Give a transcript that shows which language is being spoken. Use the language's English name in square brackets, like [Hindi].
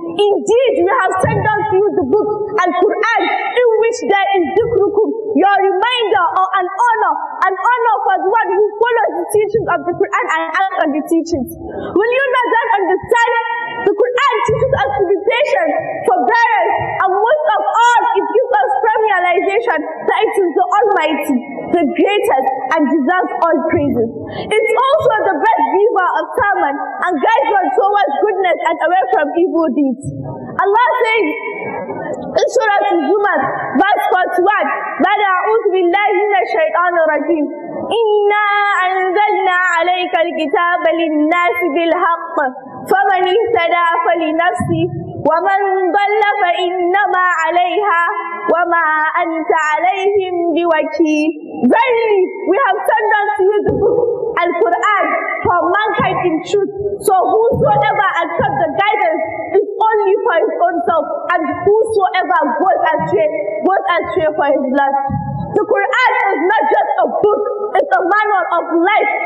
[English] Indeed, we have sent down to you the book, Al-Qur'an, in which there is dhikrukum, your reminder or an honor for the one who follows the teachings of the Qur'an and acts on the teachings. Will you not then understand? The Qur'an teaches us to be patient, forbearance, and most of all, it gives us firm realization that it is the Almighty, the greatest, and deserves all praises. It's also the best giver of sermon and guides one towards goodness and away from evil deeds. Allah says in Surah Al-Zumar, verse 41, [Arabic] بعد أعوذ بالله من الشيطان الرجيم إنا أنزلنا عليك الكتاب للناس بالحق فمن اهتدى فلنفسه ومن ضل فإنما عليها وما أنت عليهم بوكيل. [English] Verily, we have sent down to you the book, Al-Qur'an, for mankind in truth. So whosoever accepts the guidance is only for his own self, and whosoever goes astray for his blood. The Qur'an is not just a book, it's a manual of life.